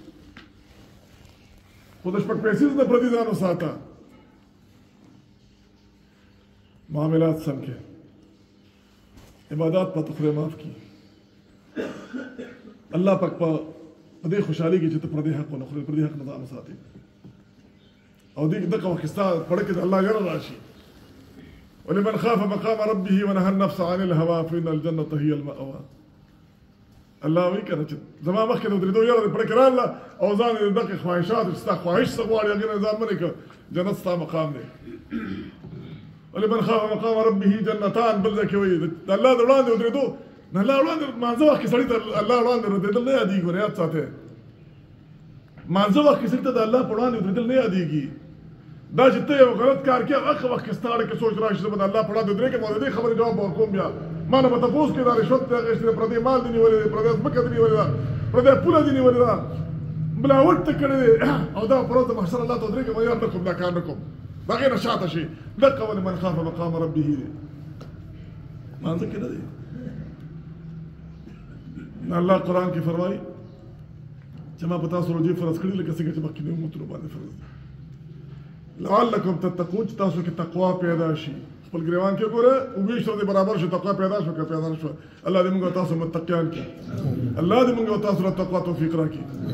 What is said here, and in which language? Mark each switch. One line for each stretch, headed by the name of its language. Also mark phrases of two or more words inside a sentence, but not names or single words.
Pashto: خو د شپږ پیسې نه پر دې ځان وساته معاملات سم کې عبادات په خدای معاف کړي الله پاک په دې خوشحالي کې چې ته پر دې حق نه خورې پر دې حق نه ځان وساتې او دغه وخت ستا پړه کې د الله یره راشي
Arabic: ولمن خاف مقام ربه ونهى النفس عن الهوى فإن الجنة هي المأوى
Pashto: الله وی کنه چې زما مخکې نو درې دوه یره پړه کې رااله او ځان دغه خواهشات چې ستا خواهش څه غواړي هغه ځان منې که جنت ستا مقام دی
Arabic: ولمن خاف مقام ربه
Pashto: جنتان بل ځکه وایي د الله د وړاندې ودرېدو نه الله وړاندې مانځه وخت کې سړي ته الله وړاندې ودرېدل نه یادېږي ور یاد ساتئ مانځه وخت کې سړي ته د الله په وړاندې ودرېدل نه یادېږي دا چې ته یو غلط کار کې هغه وخت کې ستا کې سوچ راشي زه به د الله په وړاندې ودرېږم او د دې خبرې جواب به ورکوم بیا ما نه به تپوس کې دا رشوت دی اخیستی دی پردی مال دې نیولی دی پردی ځمکه دې نیولې ده پردی پوله دې نیولې ده بلاوټ ته کړی دی او دا په ورځ د محشر الله ته ودرېږم او یار نه کوم دا کار نه کوم د هغې نه شاته شي دقه
Arabic: ولمن خاف مقام ربه
Pashto: دی مانځه کې نه دی الله قرآن کې فرمایي چې ما په تاسو روجې فرض کړي لکه څنګه چې مخکې امتونو باندې فرض دي
Arabic: لعلکم تتقون
Pashto: چې تاسو کې تقوا پیدا شي خپل ګریوان کې ګوره اوویشت ورځې برابر شو تقوا پیدا شو که پیدا نه شوه الله دې موږ او تاسو متقیان کړي الله دې موږ او تاسو له تقوا توفیق راکړي